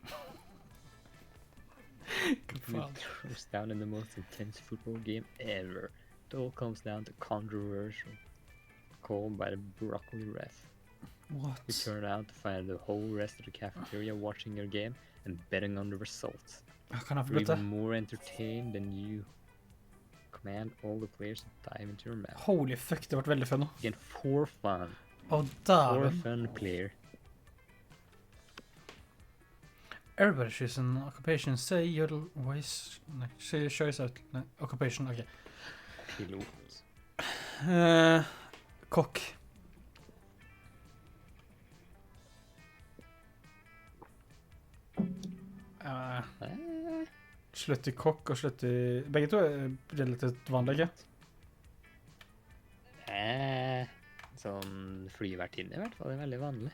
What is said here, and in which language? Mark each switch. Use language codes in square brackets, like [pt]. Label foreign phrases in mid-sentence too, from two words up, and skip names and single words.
[en] It throws down in the most intense football game ever. It all comes down to controversial called by the broccoli ref. What? You turn out to find the whole rest of the cafeteria watching your game and betting on the results. [no] Kan jeg få [en] You're [no] bytte? [en] even more entertained than you. Command all the players to dive into your map. Holy fuck, [no] det ble veldig fun nå. [en] Again, for fun. [no] Å, [en] For [no] dæven. [en] fun player. Everybody choose an occupation. Say your voice. Nei, say your choice out. Nei, occupation, ok. [no] Pilot. Kokk. Slutt i kokk og slutt i... Begge to er relativt vanlige. Sånn flyvertinne i hvert fall, det er veldig vanlig.